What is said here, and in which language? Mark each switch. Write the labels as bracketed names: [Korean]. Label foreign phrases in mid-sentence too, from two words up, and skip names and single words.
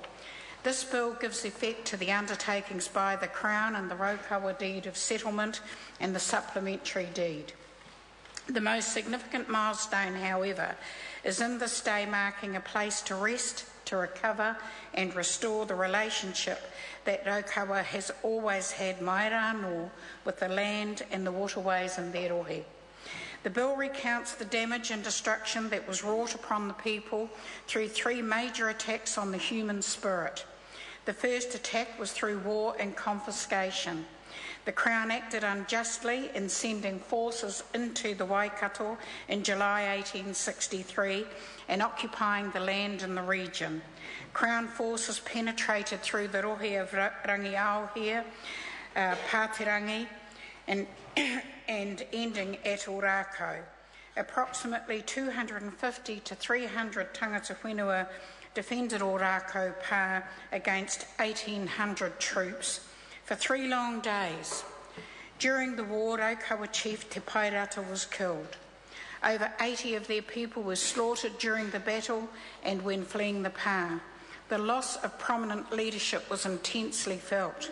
[English] This bill gives effect to the undertakings by the Crown and the Raukawa Deed of Settlement and the supplementary deed. The most significant milestone, however, is in this day marking a place to rest, to recover and restore the relationship that Raukawa has always had [Māori] mai rā nō [English] with the land and the waterways in their rohe. The bill recounts the damage and destruction that was wrought upon the people through 3 major attacks on the human spirit. The first attack was through war and confiscation. The Crown acted unjustly in sending forces into the Waikato in July 1863 and occupying the land in the region. Crown forces penetrated through the rohe of Rangiaohia, Pāterangi, and ending at Ōrākau. Approximately 250 to 300 [Māori] tangata whenua [English] defended Ōrākau Pā against 1,800 troops for 3 long days. During the war, Raukawa chief Te Pairata was killed. Over 80 of their people were slaughtered during the battle and when fleeing the Pā. The loss of prominent leadership was intensely felt.